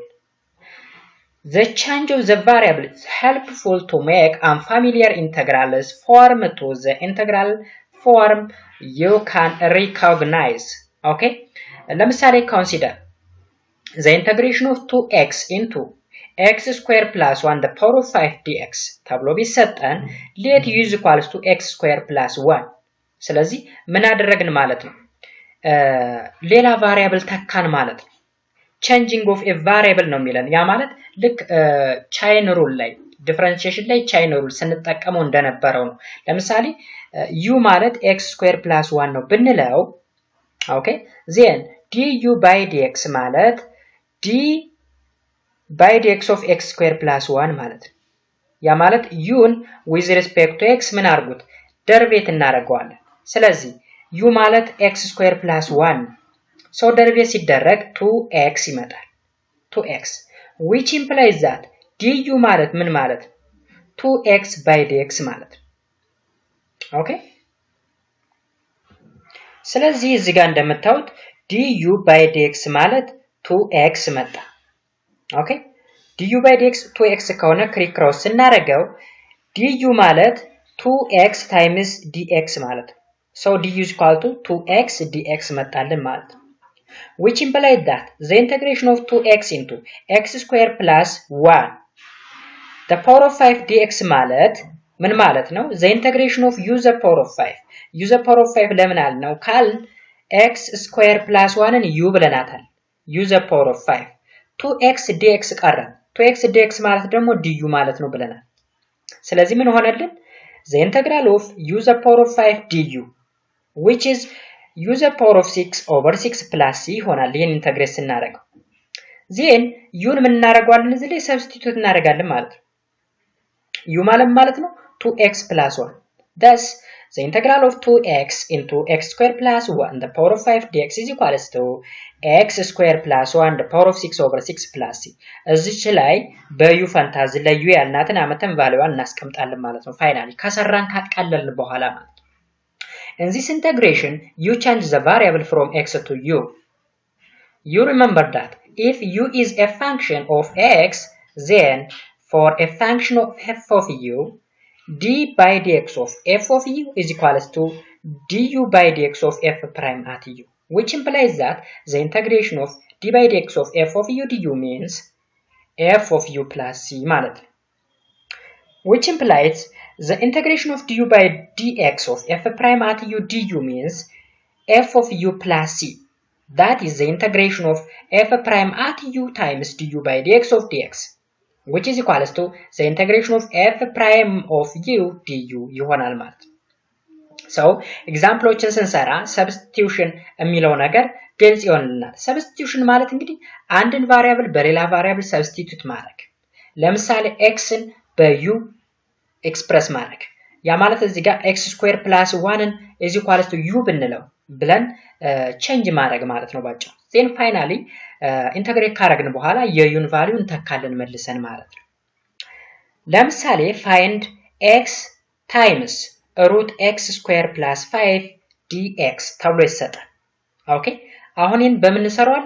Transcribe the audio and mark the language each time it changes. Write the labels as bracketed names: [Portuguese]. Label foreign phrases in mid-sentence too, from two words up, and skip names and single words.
[English] The change of the variable is helpful to make unfamiliar integrals form to the integral form you can recognize. Okay? ለምሳሌ consider the integration of 2x into x square plus 1 the power of 5 dx [Amharic] ተብሎ ቢሰጠን [English] let u is equals to x square plus 1 [Amharic] ስለዚህ ምን አደረግን ማለት ነው ሌላ ቫሪያብል ተካን ማለት ነው። [English] changing of a variable [Amharic] ነው የሚለን ያ ማለት ልክ [English] chain rule [Amharic] ላይ differentiation ላይ [English] chain rule [Amharic] ስንጠቀመው እንደነበረው ነው። ለምሳሌ u ማለት [English] x square plus 1 [Amharic] ነው ብንለው [English] okay then du by dx ማለት d by dx of x square plus 1 [Amharic] ማለት ነው። ያ ማለት [English] uን with respect to x [Amharic] ምን አርጉት ደርቤት እናደርገዋለን። ስለዚህ [English] u ማለት x square plus 1 so [Amharic] ደርቤት ሲደረግ [English] 2x ይመጣል 2x which implies that du [Amharic] ማለት ምን ማለት [English] 2x by dx ማለት okay [Amharic] ስለዚህ እዚህ ጋር እንደምታዩት [English] du by dx ማለት 2x መጣ okay du by dx 2x [Amharic] ከሆነ ክሪክ ክሮስ ስናደርገው [English] du ማለት 2x times dx ማለት so du is equal to 2x dx [Amharic] መጣልን ማለት ነው [English] which implies that the integration of 2x into x square plus 1 the power of 5 dx [Amharic] ማለት ምን ማለት ነው [English] the integration of u the power of 5 u the power of 5 [Amharic] ለምን አልነው ካል [English] x square plus 1ን u ብለናታል u the power of 5 2x dx ቀረ 2x dx [Amharic] ማለት ደግሞ du ማለት ነው ብለናል ስለዚህ ምን ሆነልን [English] the integral of u the power of 5 du which is u the power of 6 over 6 plus c [Amharic] ይሆናል ይሄን ኢንተግሬት ስናደርገው [English] then u [Amharic] ምን እናደርጋለን እዚህ ላይ ሰብስቲቱት እናደርጋለን ማለት ነው [English] u ማለት ነው 2x plus 1 Thus, the integral of 2x into x squared plus 1 the power of 5 dx is equals to x squared plus 1 the power of 6 over 6 plus c. [Amharic] እዚች ላይ በዩ ፈንታዝ ላይ ዩ ያልናትን አመተን ቫልዩዋን እናስቀምጣለን ማለት ነው። ፋይናሊ ከሰራን ካቀለልን በኋላ ማለት ነው። [English] In this integration, you change the variable from x to u. You remember that if u is a function of x, then for a function of f of u, d by dx of f of u is equals to du by dx of f prime at u, which implies that the integration of d by dx of f of u du means f of u plus c [Amharic] ማለት ነው. [English] Which implies the integration of du by dx of f prime at u du means f of u plus c. That is the integration of f prime at u times du by dx of dx, which is equals to the integration of f prime of u du [Amharic] ይሆናል ማለት ነው። So ኤግዛምፕሎችን ስንሰራ ሰብስቲቲዩሽን የሚለው ነገር ግልጽ ይሆንልናል። ሰብስቲቲዩሽን ማለት እንግዲህ አንድን ቫሪያብል በሌላ ቫሪያብል ሰብስቲቲዩት ማድረግ፣ ለምሳሌ xን በu ኤክስፕረስ ማድረግ፣ ያ ማለት እዚህ ጋር [English] x square plus 1 is equals to [Amharic] u ብንለው ብለን ቼንጅ ማድረግ ማለት ነው ባጭሩ። [English] then finally [Amharic] ኢንተግሬት ካረግን በኋላ የዩን ቫልዩ እንተካለን መልሰን ማለት ነው። ለምሳሌ [English] find x times root x square plus 5 dx [Amharic] ተብሎ ይሰጣል። ኦኬ አሁን ይሄን በምን እንሰራዋለን?